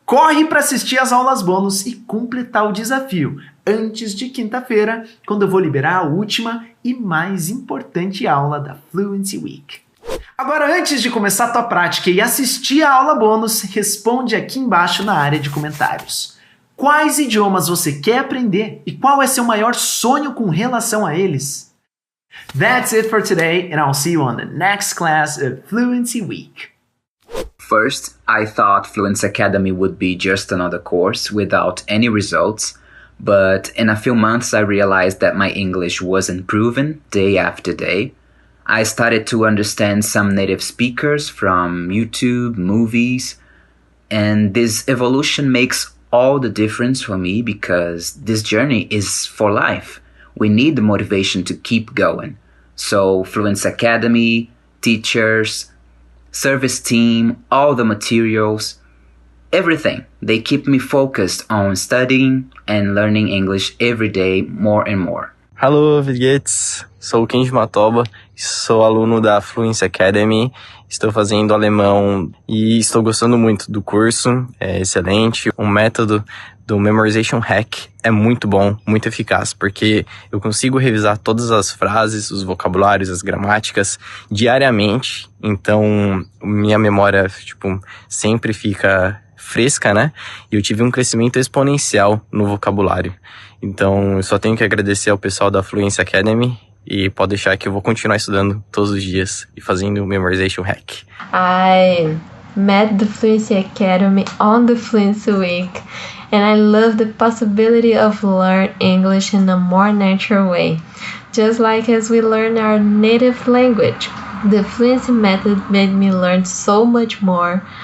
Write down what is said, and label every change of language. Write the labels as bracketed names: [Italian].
[Portuguese] Corre para assistir às aulas bônus e completar o desafio antes de quinta-feira, quando eu vou liberar a última e mais importante aula da Fluency Week. Agora, antes de começar a tua prática e assistir a aula bônus, responde aqui embaixo na área de comentários. Quais idiomas você quer aprender e qual é seu maior sonho com relação a eles? [English] That's it for today, and I'll see you on the next class of Fluency Week. First, I thought Fluency Academy would be just another course without any results, but in a few months I realized that my English was improving day after day. I started to understand some native speakers from YouTube, movies, and this evolution makes all the difference for me because this journey is for life. We need the motivation to keep going. So Fluency Academy, teachers, service team, all the materials, everything. They keep me focused on studying and learning English every day more and more. Hello, Vidgets! [Portuguese] Sou o Kenji Matoba, sou aluno da Fluency Academy, estou fazendo alemão e estou gostando muito do curso, é excelente. O método do Memorization Hack é muito bom, muito eficaz, porque eu consigo revisar todas as frases, os vocabulários, as gramáticas diariamente, então minha memória, sempre fica fresca, né? E eu tive um crescimento exponencial no vocabulário. Então, eu só tenho que agradecer ao pessoal da Fluency Academy e pode deixar que eu vou continuar estudando todos os dias e fazendo o Memorization Hack. [English] I met the Fluency Academy on the Fluency Week and I love the possibility of learn English in a more natural way, just like as we learn our native language. The Fluency method made me learn so much more.